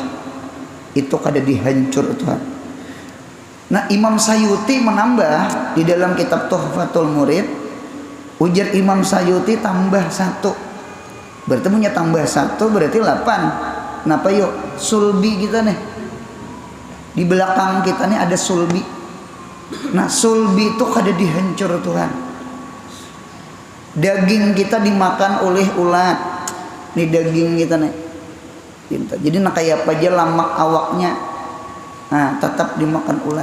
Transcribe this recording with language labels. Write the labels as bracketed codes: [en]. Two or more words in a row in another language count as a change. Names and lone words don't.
[bjn] Itu kada dihancur Tuhan. Nah, Imam Sayuti menambah di dalam kitab Tuhfatul Murid, ujar Imam Sayuti tambah satu. Berarti punya tambah satu berarti 8. Kenapa yuk? Sulbi kita nih. Di belakang kita nih ada sulbi. Nah, sulbi itu kada dihancur Tuhan. Daging kita dimakan oleh ulat. Nih daging kita nih. Jadi nak kayak apa aja lamak awaknya, nah tetap dimakan ulat.